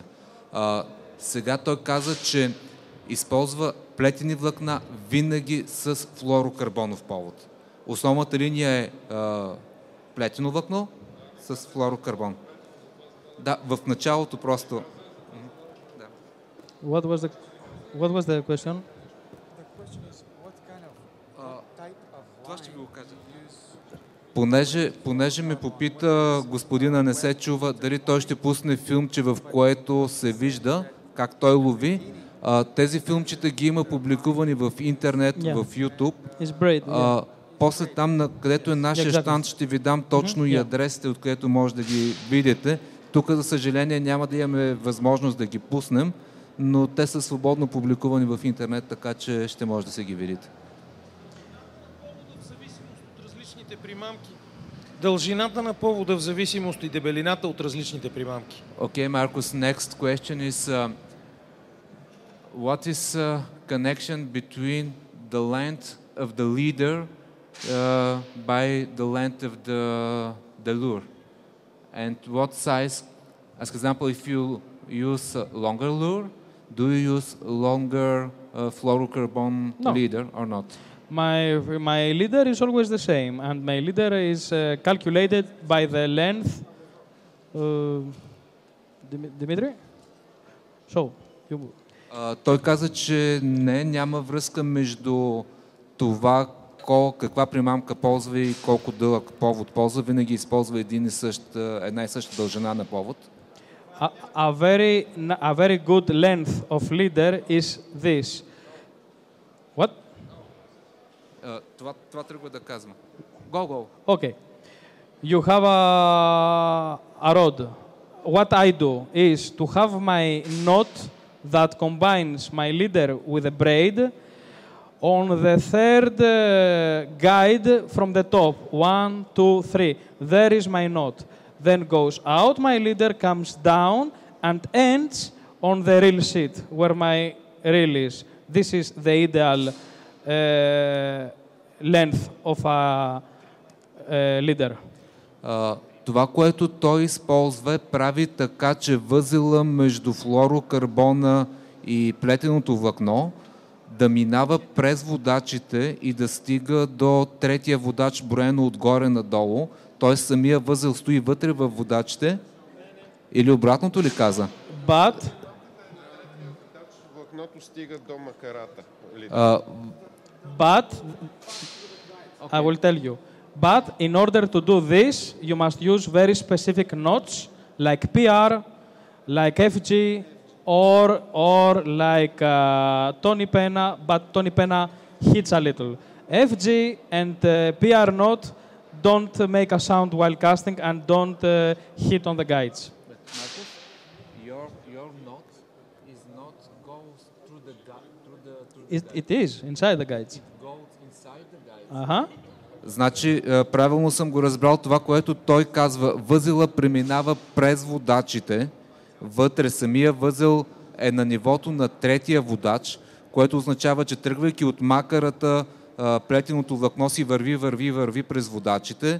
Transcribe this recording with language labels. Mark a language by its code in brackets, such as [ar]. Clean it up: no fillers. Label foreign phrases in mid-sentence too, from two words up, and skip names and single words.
[bg] Сега той каза, че използва плетени влакна винаги с флуорокарбонов повод. Основната линия е плетено влакно с флуорокарбон. Да, в началото просто... [en] What was the question? [bg] Това ще ви го кажа. Понеже ме попита господина, не се чува, дали той ще пусне филмче, в което се вижда как той лови. Тези филмчета ги има публикувани в интернет, в YouTube. После там, където е нашия щанд, ще ви дам точно и адресите, откъдето може да ги видите. Тук, за съжаление, няма да имаме възможност да ги пуснем, но те са свободно публикувани в интернет, така че ще може да се ги видите. В зависимост от различните примамки. Дължината на повода в зависимост и дебелината от различните примамки. [en] Okay, Marcus, next question is what is connection between the length of the leader by the length of the lure? And what size, as example, if you use a longer lure, do you use longer fluorocarbon leader or not? My leader is always the same, and my leader is calculated by the length. Dimitri? So, you... [bg] Той каза, че няма връзка между това каква примамка ползва и колко дълъг повод ползва. Винаги използва една и съща дължина на повод. [en] A very good length of leader is this. What? [bg] Това тръгва да казва. [en] Go. Okay. you have a rod. What I do is to have my knot that combines my leader with a braid on the third guide from the top. 1, 2, 3. There is my knot. Then goes out my leader, comes down, and ends on the reel sheet where my reel is. This is the ideal length of a leader. [bg] Това, което той използва, прави така, че възела между флуорокарбона и плетеното влакно да минава през водачите и да стига до третия водач, броено отгоре надолу. Т.е. самия възел стои вътре във водачите. Или обратното ли каза? Влакното стига до макарата. [en] I will tell you. But in order to do this, you must use very specific knots like PR, like FG, or like Tony Pena, but Tony Pena hits a little. FG and PR knot don't make a sound while casting and don't hit on the guides. But Marcus, your knot is not goes through the It is inside the guides. It goes inside the guides. Uh-huh. [bg] Значи, правилно съм го разбрал това, което той казва. Възела преминава през водачите. Вътре самия възел е на нивото на третия водач, което означава, че тръгвайки от макарата, плетеното влакно си върви през водачите.